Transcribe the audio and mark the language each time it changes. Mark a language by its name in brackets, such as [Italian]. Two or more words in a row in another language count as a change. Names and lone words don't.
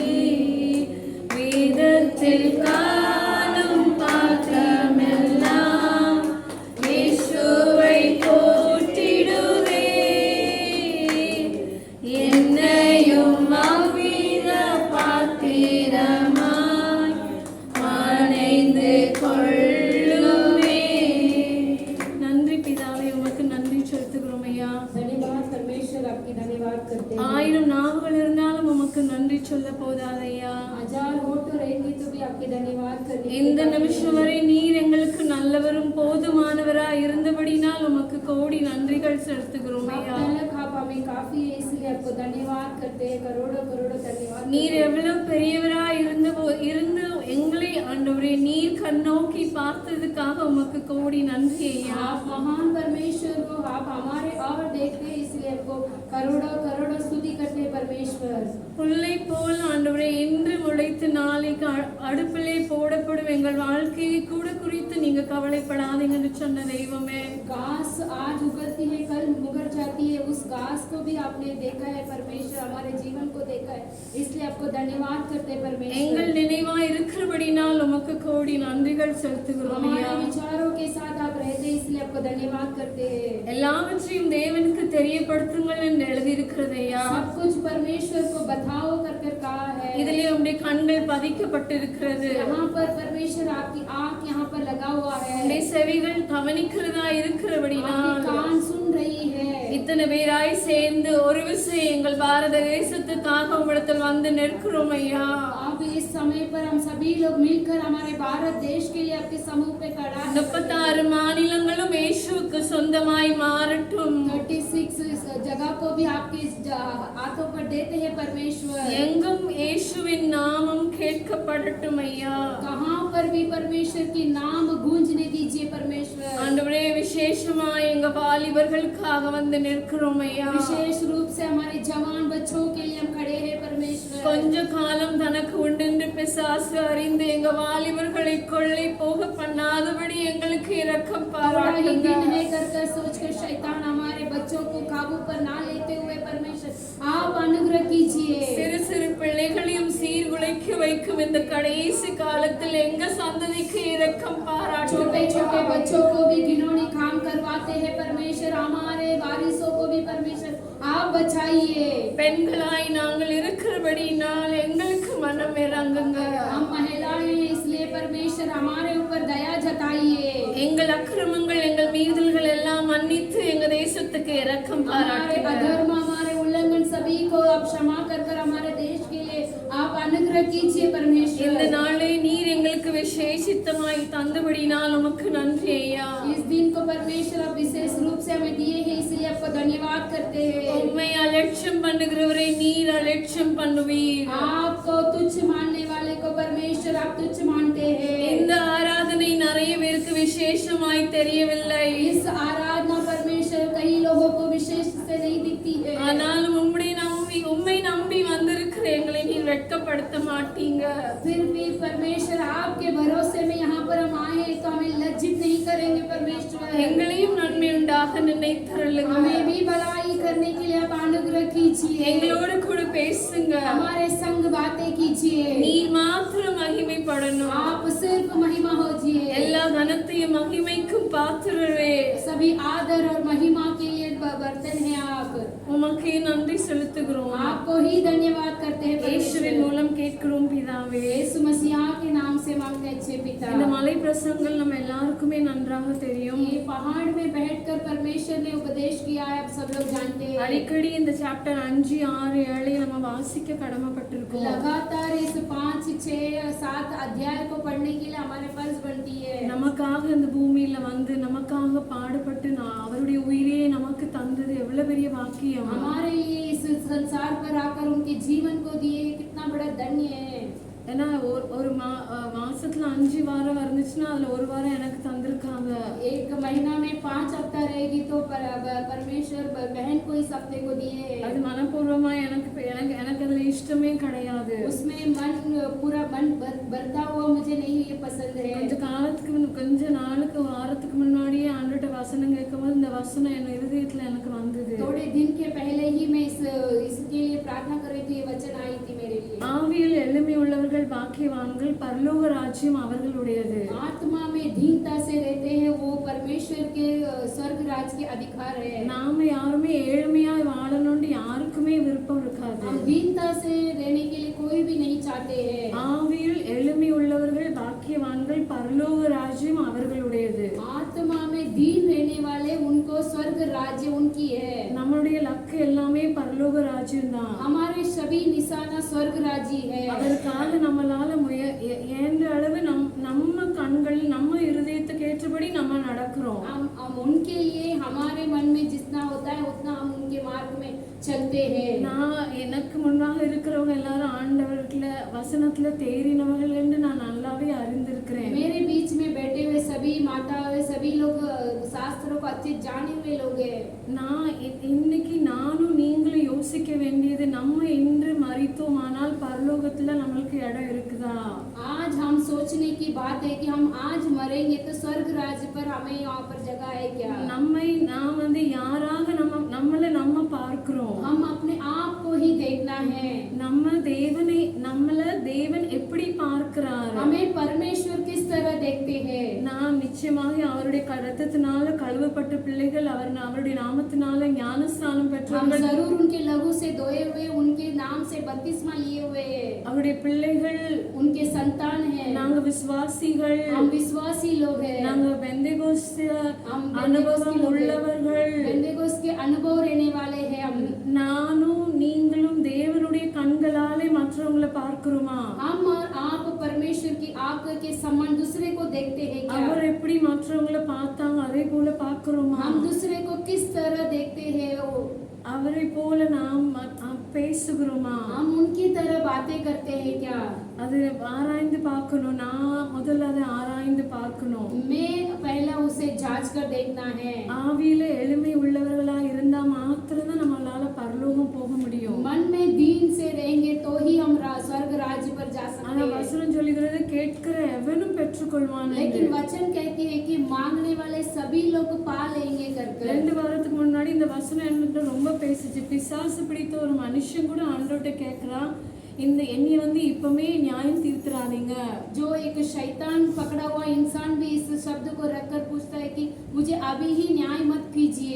[Tamil] வேதத்தில் காணும் பாத்திரமெல்லாம் இயேசுவை போற்றிடுவே. என்னையும் அவ்வித பாத்திரமாய் அணைந்து கொள்ளுமே. நன்றி பிதாவே, உமக்கு நன்றி செலுத்துகிறோம் ஐயா. [Hindi] धन्यवाद परमेश्वर, आपकी धन्यवाद करते हैं। [Tamil] 1000 நாவுகள் இருந்தாலும் உமக்கு நன்றி சொல்ல போதாதையா. [Hindi] 1000 होठ तो रहेंगे तो भी आपकी धन्यवाद करते हैं। [Tamil] இந்த நிமிஷம் வரை நீர் எங்களுக்கு நல்லவரும் போதுமானவராய் இருந்தபடினால் உமக்கு கோடி நன்றிகள் செலுத்துகிறோம் ஐயா. [Hindi] आप हमें काफी है, इसलिए आपको धन्यवाद करते हैं। करोड़ों करोड़ों धन्यवाद। [Tamil] நீர் எவ்வளவு பெரியவராய் இருந்து எங்களை ஆண்டவரே நீர் கண்ணோக்கி பார்த்ததுக்காக உமக்கு கோடி நன்றி ஐயா. [Hindi] आप महान परमेश्वर हो, आप हमारे और देखते हैं, इसलिए आपको करोड़ों करोड़ों स्तुति करते हैं परमेश्वर। [Tamil] புல்லை போல் ஆண்டவரே இன்று முளைத்து நாளைக்கு அடுப்பிலே போடப்படும் எங்கள் வாழ்க்கையை கூட குறித்து நீங்க கவலைப்படாதீங்கன்னு சொன்ன தெய்வமே. [Hindi] घास आज उगती है, कल मुकर जाती है, उस घास को भी आपने देखा है परमेश्वर, हमारे जीवन को देखा है, इसलिए आपको धन्यवाद करते हैं परमेश्वर। [Tamil] எங்கள் நினைவாய் இருக்கிறபடினால் உமக்கு கோடி நன்றிகள் செலுத்துகிறோம் ஐயா. [Hindi] हमारे विचारों के साथ आप रहते हैं, इसलिए आपको धन्यवाद करते हैं। [Tamil] எல்லாவற்றையும் தேவனுக்கு தெரியப்படுத்துங்கள் என்று எழுதியிருக்கிறது ஐயா. [Hindi] सब कुछ परमेश्वर को बताओ कर कर कहा है। [Tamil] இதிலே உம்முடைய கண்கள் பதிக்கப்பட்டிருக்கிறது. [Hindi] यहाँ पर परमेश्वर आपकी आँख यहाँ पर लगा हुआ है, [Tamil] உம்முடைய செவிகள் கவனிக்கிறதா இருக்கிறபடினால் [Hindi] आपकी कान सुन रही है। [Tamil] இத்தனை பேராய் சேர்ந்து ஒரு விசை எங்கள் பாரத தேசத்துக்காக உம்மிடத்தில் வந்து நிற்கிறோம் ஐயா. [Hindi] अब इस समय पर हम सभी लोग मिलकर हमारे भारत देश के लिए आपके समूह पे खड़ा है। [Tamil] 36 மாநிலங்களும் இயேசுவுக்கு சொந்தமாய் மாறட்டும். [Hindi] 36 जगह को भी आपके हाथों पर देते हैं परमेश्वर। [Tamil] எங்கும் இயேசுவின் நாமம் கேட்கப்படட்டும் ஐயா. [Hindi] कहाँ पर भी परमेश्वर की नाम गूंजने दीजिए परमेश्वर। [Tamil] ஆண்டவரே விசேஷமாய் எங்க வாலிபர்களுக்காக வந்து நிற்கிறோம் ஐயா. [Hindi] विशेष रूप से हमारे जवान बच्चों के लिए हम खड़े हैं परमेश्वर। [Tamil] கொஞ்ச காலம் தனக்கு உண்டென்று பிசாசு அறிந்து எங்க வாலிபர்களை கொள்ளை போக பண்ணாதபடி எங்களுக்கு இரக்கம் [Hindi] थोड़ा ही [Tamil] பாராட்டுங்க. [Hindi] दिन है कर कर सोच कर शैतान हमारे बच्चों को काबू पर ना लेते हुए परमेश्वर आप अनुग्रह कीजिए। [Tamil] சிறு சிறு பிள்ளைகளையும் சீர்குலைக்க வைக்கும் இந்த கடைசி காலத்தில் எங்க சந்ததிக்கு இரக்கம் [Hindi] छोटे [Tamil] பாராட்டுங்க. [Hindi] छोटे बच्चों को भी घिनौने काम करवाते हैं परमेश्वर, हमारे वारिसों को भी परमेश्वर आप बचाइए। [Tamil] பெண்களாய் நாங்கள் இருக்கிறபடினால் எங்களுக்கு மனம் இறங்குங்க. [Hindi] हम महिलाएं हैं, इसलिए परमेश्वर हमारे ऊपर दया जताइए। [Tamil] எங்கள் அக்கிரமங்கள் எங்கள் மீறல்கள் எல்லாம் மன்னித்து எங்க தேசத்துக்கு இரக்கம் [Hindi] हमारे [Tamil] பாராட்டுங்க. [Hindi] अधर्म हमारे उल्लंघन सभी को आप क्षमा कर कर हमारे देश के लिए आप अनुग्रह कीजिए [Tamil] இந்த [Hindi] परमेश्वर। [Tamil] நாளை நீர் எங்களுக்கு விசேஷித்தமாய் தந்தபடினால் உமக்கு நன்றி ஐயா. [Hindi] इस दिन को परमेश्वर आप विशेष रूप से हमें दिए हैं, इसलिए आपको धन्यवाद करते हैं। [Tamil] உம்மை அலட்சியம் பண்ணுகிறவரை நீர் அலட்சியம் பண்ணுவீர். [Hindi] आपको तुच्छ मानने वाले को परमेश्वर आप तुच्छ मानते हैं। [Tamil] இந்த ஆராதனை நிறைய பேருக்கு விசேஷமாய் தெரியவில்லை. [Hindi] इस आराधना परमेश्वर कई लोगों को विशेष से नहीं दिखती है, [Tamil] ஆனாலும் உம்மை நம்பி வந்திருக்கிற எங்களை நீர் வெட்கப்படுத்த மாட்டீங்க. [Hindi] फिर भी परमेश्वर आपके भरोसे में यहाँ पर हम आए हैं तो हमें लज्जित नहीं करेंगे परमेश्वर। [Tamil] எங்களையும் நன்மை உண்டாக நினைத்தருளுங்க. [Hindi] हमें भी भलाई करने के लिए आप अनुग्रह कीजिए। [Tamil] எங்களோடு கூட பேசுங்க. [Hindi] हमारे संग बातें कीजिए। [Tamil] நீர் மாத்திரம் மகிமைப்படணும். [Hindi] आप सिर्फ महिमा होजिए। [Tamil] எல்லா கனத்தையும் மகிமைக்கும் பாத்திரரே. [Hindi] सभी आदर और महिमा के लिए बर्तन है आप। [Tamil] உமக்கே நன்றி செலுத்துகிறோம். [Hindi] आपको ही धन्यवाद करते हैं [Tamil] இயேசுவின் மூலம் கேட்கிறோம் பிதாவே. [Hindi] यीशु मसीह के नाम से मांगते हैं अच्छे पिता। [Tamil] இந்த மலை பிரசங்கள் நம்ம எல்லாருக்குமே நன்றாக தெரியும். [Hindi] ये पहाड़ में बैठकर परमेश्वर ने उपदेश किया है, आप सब लोग जानते हैं। [Tamil] அடிக்கடி இந்த சாப்டர் 5, 6, 7 நம்ம வாசிக்க கடமைப்பட்டிருக்கோம். [Hindi] लगातार इस 5, 6, 7 अध्याय को पढ़ने के लिए हमारे फर्ज बनती है। [Tamil] நமக்காக இந்த பூமியில வந்து நமக்காக பாடுபட்டு அவருடைய உயிரையே நமக்கு தந்தது எவ்வளவு பெரிய பாக்கியம். [Hindi] हमारे लिए इस संसार पर आकर उनके जीवन को दिए, कितना बड़ा धन्य है। [Tamil] ஏன்னா ஒரு மாசத்துல 5 வாரம் வந்துச்சுன்னா அதுல ஒரு வாரம் எனக்கு தந்திருக்காங்க. [Hindi] एक महीना में 5 हफ्ता रहेगी तो परमेश्वर बहन को इस हफ्ते को दिए। [Tamil] அது மனப்பூர்வமா எனக்கு அதுல இஷ்டமே கிடையாது. [Hindi] उसमें पूरा मन भरता हुआ मुझे नहीं ये पसंद है। [Tamil] கொஞ்ச நாளுக்கு வாரத்துக்கு முன்னாடியே ஆண்டவர்ட்ட வசனம் கேட்கும்போது இந்த வசனம் என் இதயத்துல எனக்கு வந்தது. [Hindi] थोड़े दिन के पहले ही मैं इसके लिए प्रार्थना कर रही थी, ये वचन आई थी मेरे लिए। [Tamil] ஆவியில் எளிமை உள்ளவர்கள் பாக்கியவான்கள், பரலோக ராஜ்யம் அவர்களுடையது. [Hindi] आत्मा में दीनता से रहते हैं, वो परमेश्वर के स्वर्ग राज के अधिकार है। [Tamil] நாம யாருமே ஏழ்மையா வாழணும்னு யாருக்குமே விருப்பம் இருக்காது. [Hindi] हम दीनता से रहने के लिए कोई भी नहीं चाहते हैं। [Tamil] ஆவியில் எளிமை உள்ளவர்கள் பாக்கியவான்கள், பரலோக ராஜ்யம் அவர்களுடையது. [Hindi] आत्मा में दीन रहने वाले उनको स्वर्ग राज्य उनकी है। [Tamil] நம்மளுடைய லக்கு எல்லாமே பரலோக ராஜ்யம் தான். [Hindi] हमारे सभी निशाना स्वर्ग राज्य है। [Tamil] அதற்காக நம்மளால ஏன்ற அளவு நம்ம கண்கள் நம்ம இருதயத்துக்கு ஏற்றபடி நம்ம நடக்கிறோம். [Hindi] हम उनके लिए हमारे मन में जितना होता है उतना हम उनके मार्ग में चलते हैं। [Tamil] நான் எனக்கு முன்னாக இருக்கிறவங்க எல்லாரும் ஆண்டவர்ல வசனத்துல தேறினவர்கள் என்று நான் நல்லாவே அறிந்திருக்கிறேன். [Hindi] मेरे बीच में बैठे हुए सभी माता सभी लोग शास्त्रों को अच्छे जाने हुए लोग हैं। [Tamil] நான் இன்னைக்கு நானும் நீங்களும் யோசிக்க வேண்டியது, நம்ம இன்று மரித்தோமானால் பரலோகத்துல நம்மளுக்கு இடம் இருக்குதா? [Hindi] आज हम सोचने की बात है कि हम आज मरेंगे तो स्वर्ग राज्य पर हमें यहाँ पर जगह है क्या? [Tamil] நான் வந்து யாராக நம்மள பார்க்கிறோம். [Hindi] हम अपने आप को ही देखना है। [Tamil] நம்மள தேவன் எப்படி பார்க்கிறார்? [Hindi] हमें परमेश्वर किस तरह देखते हैं? [Tamil] நாம் நிச்சயமாக அவருடைய இரத்தத்தினால கழுவப்பட்ட பிள்ளைகள், அவருடைய நாமத்தினால ஞானஸ்நானம் [Hindi] हम [Tamil] பெற்றவர்கள், [Hindi] जरूर उनके लहू से धोए हुए, उनके नाम से बपतिस्मा लिए हुए [Tamil] அவருடைய பிள்ளைகள், [Hindi] उनके संतान हैं। [Tamil] நாங்க விசுவாசிகள், [Hindi] हम विश्वासी लोग हैं। [Tamil] நாங்க பெந்தேகோஸ்தே [Hindi] हम [Tamil] அனுபவம் உள்ளவர்கள், [Hindi] पेंटेकोस्त के अनुभव रहने वाले हैं। हम [Tamil] நானும் நீங்களும் தேவனுடைய கண்களாலே மற்றவங்களை பார்க்கிறோமா? [Hindi] हम और आप परमेश्वर की आंख के समान दूसरे को देखते हैं क्या? [Tamil] அவர் எப்படி மற்றவங்களை பார்த்தாங்க அதே போல பார்க்கிறோமா? [Hindi] हम दूसरे को किस तरह देखते हैं? [Tamil] அவரை போல நாம் பேசுகிறோமா? [Hindi] हम उनकी तरह बातें करते हैं क्या? [Tamil] அது ஆராய்ந்து பார்க்கணும். நான் முதல்ல அதை ஆராய்ந்து பார்க்கணும். [Hindi] मैं पहला उसे जांच कर देखना है। [Tamil] ஆவியில எளிமை உள்ளவர்களா இருந்தா மாத்திரம்தான் நம்மளால பரலோகம் போக முடியும். [Hindi] मन में दीन से रहेंगे तो ही हम स्वर्ग राज्य पर जा [Tamil] ஆனா [Hindi] सकते हैं। [Tamil] வசனம் சொல்லுகிறது கேட்கிற எவனும் பெற்றுக்கொள்வான். [Hindi] लेकिन वचन कहती है कि मांगने वाले सभी लोग पा लेंगे करके। [Tamil] 2 வாரத்துக்கு முன்னாடி இந்த வசனம் என்கிட்ட ரொம்ப பேசிச்சு. பிசாசு பிடித்த ஒரு மனுஷன் கூட ஆண்டவர்ட்ட கேட்கிறான், இந்த என்னைய வந்து இப்பமே நியாயம் தீர்த்துறாதீங்க. [Hindi] जो एक शैतान पकड़ा हुआ इंसान भी इस शब्द को रखकर पूछता है कि मुझे अभी ही न्याय मत कीजिए।